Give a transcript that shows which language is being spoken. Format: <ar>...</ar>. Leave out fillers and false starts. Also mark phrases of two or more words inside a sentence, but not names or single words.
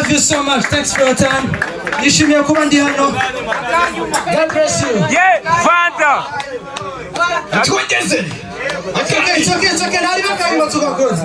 <en>so much. Thanks for your time.</en> <rw>Nishimiye kuba ndi hano.</rw> <en>God bless you. Yeah, Fanta. Twigeze. Okay, it's okay.</en> <rw>Hari bakayima tugakoze.</rw>